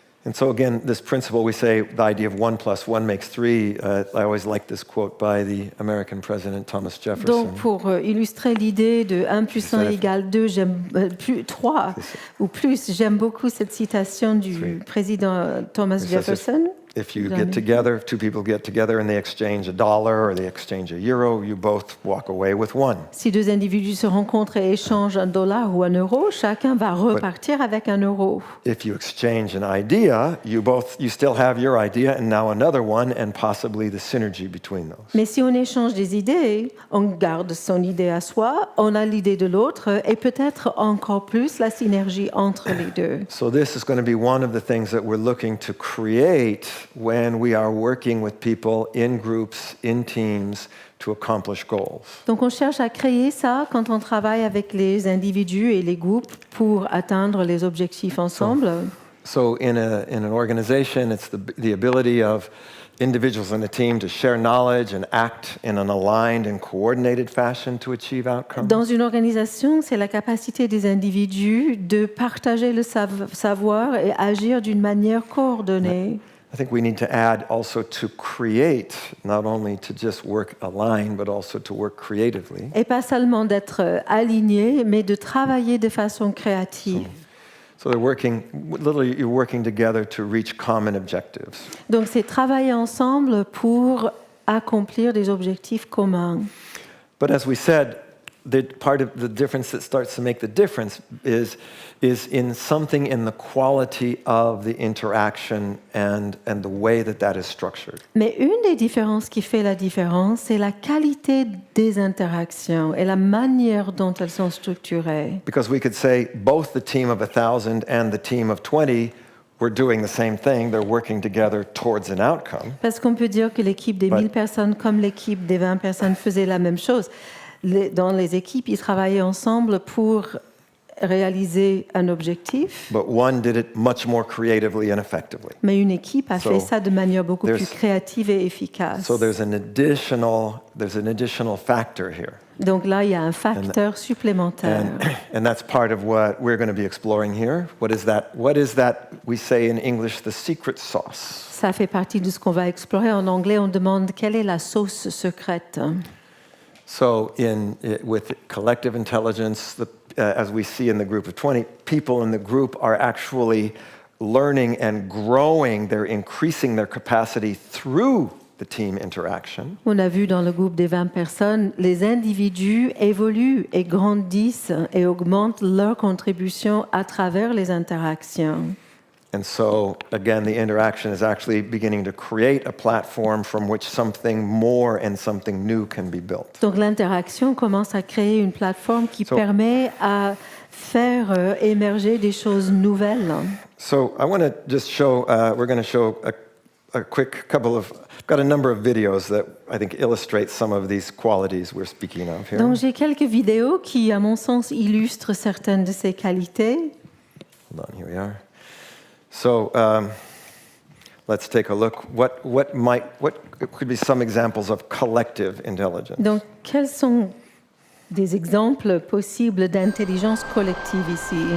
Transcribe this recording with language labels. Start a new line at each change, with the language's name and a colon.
English: And so again, this principle, we say the idea of 1 + 1 makes 3. I always like this quote by the American president Thomas Jefferson.
French: Donc, pour illustrer l'idée de 1 + 1 = 2, 3 ou plus, j'aime beaucoup cette citation du président Thomas Jefferson.
English: If you get together, if two people get together and they exchange $1 or they exchange €1, you both walk away with 1.
French: Si deux individus se rencontrent et échangent $1 ou €1, chacun va repartir avec €1.
English: If you exchange an idea, you still have your idea and now another one and possibly the synergy between those.
French: Mais si on échange des idées, on garde son idée à soi, on a l'idée de l'autre et peut-être encore plus la synergie entre les deux.
English: So this is going to be one of the things that we're looking to create when we are working with people in groups, in teams, to accomplish goals.
French: Donc on cherche à créer ça quand on travaille avec les individus et les groupes pour atteindre les objectifs ensemble.
English: So in an organization, it's the ability of individuals in a team to share knowledge and act in an aligned and coordinated fashion to achieve outcomes.
French: Dans une organisation, c'est la capacité des individus de partager le savoir et agir d'une manière coordonnée.
English: I think we need to add also to create, not only to just work aligned, but also to work creatively.
French: Et pas seulement d'être aligné, mais de travailler de façon créative.
English: So you're working together to reach common objectives.
French: Donc c'est travailler ensemble pour accomplir des objectifs communs.
English: But as we said, part of the difference that starts to make the difference is in something in the quality of the interaction and the way that is structured.
French: Mais une des différences qui fait la différence, c'est la qualité des interactions et la manière dont elles sont structurées.
English: Because we could say both the team of 1,000 and the team of 20 were doing the same thing. They're working together towards an outcome.
French: Parce qu'on peut dire que l'équipe des 1000 personnes comme l'équipe des 20 personnes faisait la même chose. Dans les équipes, ils travaillaient ensemble pour réaliser un objectif.
English: But one did it much more creatively and effectively.
French: Mais une équipe a fait ça de manière beaucoup plus créative et efficace.
English: So there's an additional factor here.
French: Donc là, il y a un facteur supplémentaire.
English: And that's part of what we're going to be exploring here. What is that we say in English, the secret sauce?
French: Ça fait partie de ce qu'on va explorer. En anglais, on demande quelle est la sauce secrète.
English: So with collective intelligence, as we see in the group of 20, people in the group are actually learning and growing. They're increasing their capacity through the team interaction.
French: On a vu dans le groupe des 20 personnes, les individus évoluent et grandissent et augmentent leur contribution à travers les interactions.
English: And so, again, the interaction is actually beginning to create a platform from which something more and something new can be built.
French: Donc l'interaction commence à créer une plateforme qui permet à faire émerger des choses nouvelles.
English: So I want to just show, we're going to show a quick couple of, I've got a number of videos that I think illustrate some of these qualities we're speaking of here.
French: Donc j'ai quelques vidéos qui, à mon sens, illustrent certaines de ces qualités.
English: Hold on, here we are. So let's take a look. What could be some examples of collective intelligence?
French: Donc, quels sont des exemples possibles d'intelligence collective ici?